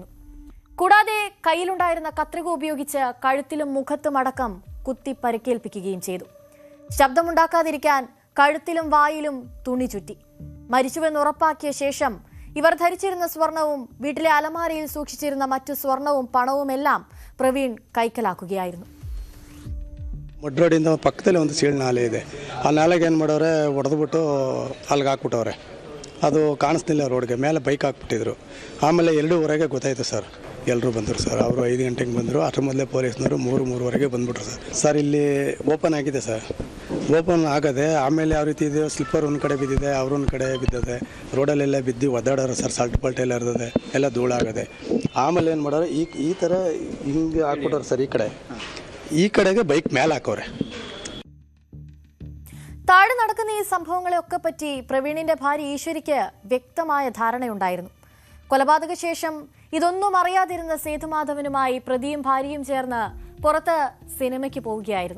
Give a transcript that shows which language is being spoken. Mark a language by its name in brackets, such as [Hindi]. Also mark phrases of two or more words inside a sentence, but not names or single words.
[Malayalam] കൂടാതെ കയ്യിലുണ്ടായിരുന്ന കത്രിക ഉപയോഗിച്ച് കഴുത്തിലും മുഖത്തുമടക്കം കുത്തി പരിക്കേൽപ്പിക്കുകയും ചെയ്തു. ശബ്ദമുണ്ടാക്കാതിരിക്കാൻ കഴുത്തിലും വായിലും തുണി ചുറ്റി. മരിച്ചുവെന്ന് ഉറപ്പാക്കിയ ശേഷം ഇവർ ധരിച്ചിരുന്ന സ്വർണവും വീട്ടിലെ അലമാരയിൽ സൂക്ഷിച്ചിരുന്ന മറ്റു സ്വർണവും പണവുമെല്ലാം പ്രവീൺ കൈക്കലാക്കുകയായിരുന്നു. [Kannada] ಮಡ್ರೋಡಿಂದ ಪಕ್ಕದಲ್ಲಿ ಒಂದು ಸೀಳು ನಾಲೆ ಇದೆ. ಆ ನಾಲೆಗೆ ಏನು ಮಾಡೋರೆ, ಹೊಡೆದ್ಬಿಟ್ಟು ಅಲ್ಲಿಗೆ ಹಾಕ್ಬಿಟ್ಟವ್ರೆ. ಅದು ಕಾಣಿಸ್ತಿಲ್ಲ ರೋಡ್ಗೆ. ಮೇಲೆ ಬೈಕ್ ಹಾಕ್ಬಿಟ್ಟಿದ್ರು. ಆಮೇಲೆ 2:15 ಗೊತ್ತಾಯಿತು ಸರ್. ಎಲ್ಲರೂ ಬಂದರು ಸರ್. ಅವರು 5 ಗಂಟೆಗೆ ಬಂದರು. ಅಷ್ಟರ ಮೊದಲೇ ಪೊಲೀಸ್ನವರು 3-3:30 ಬಂದ್ಬಿಟ್ರು ಸರ್. ಸರ್ ಇಲ್ಲಿ ಓಪನ್ ಆಗಿದೆ ಸರ್. ಓಪನ್ ಆಗದೆ ಆಮೇಲೆ ಯಾವ ರೀತಿ ಇದೆ, ಸ್ಲಿಪ್ಪರ್ ಒಂದು ಕಡೆ ಬಿದ್ದಿದೆ, ಅವರೊಂದು ಕಡೆ ಬಿದ್ದದೆ, ರೋಡಲ್ಲೆಲ್ಲ ಬಿದ್ದು ಒದ್ದಾಡೋರು ಸರ್. ಸಾಲ್ಟ್ ಪಲ್ಟ್ ಎಲ್ಲ ಇರ್ತದೆ, ಎಲ್ಲ ಧೂಳಾಗದೆ. ಆಮೇಲೆ ಏನು ಮಾಡೋರು, ಈ ಥರ ಹಿಂಗೆ ಹಾಕ್ಬಿಟ್ಟವ್ರು ಸರ್. ಈ ಕಡೆಗೆ ಬೈಕ್ ಮೇಲೆ ಆಕೋರೆ. [Malayalam] താഴെ നടക്കുന്ന ഈ സംഭവങ്ങളെയൊക്കെ പറ്റി പ്രവീണിന്റെ ഭാര്യ ഈശ്വരിക്ക് വ്യക്തമായ ധാരണയുണ്ടായിരുന്നു. കൊലപാതക ശേഷം ഇതൊന്നും അറിയാതിരുന്ന സേതുമാധവനുമായി പ്രതിയും ഭാര്യയും ചേർന്ന് പുറത്ത് സിനിമയ്ക്ക് പോവുകയായിരുന്നു.